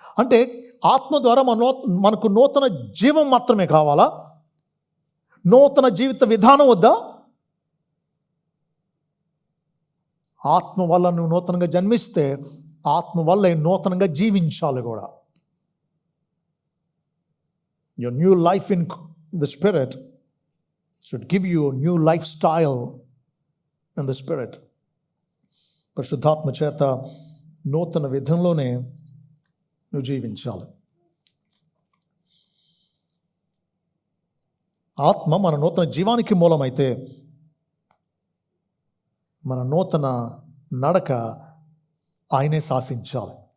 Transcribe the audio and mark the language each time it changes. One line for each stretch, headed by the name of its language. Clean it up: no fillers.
Telugu: అంటే ఆత్మ ద్వారా మనకు నూతన జీవం మాత్రమే కావాలా? నూతన జీవిత విధానం వద్దా? ఆత్మ వల్ల నువ్వు నూతనంగా జన్మిస్తే ఆత్మ వల్ల నూతనంగా జీవించాలి కూడా.
English: Your new life in the Spirit should give you a new lifestyle in the Spirit.
Telugu: పరిశుద్ధాత్మ చేత నూతన విధంలోనే నువ్వు జీవించాలి. ఆత్మ మన నూతన జీవానికి మూలమైతే మన నూతన నడక ఆయనే శాసించాలి.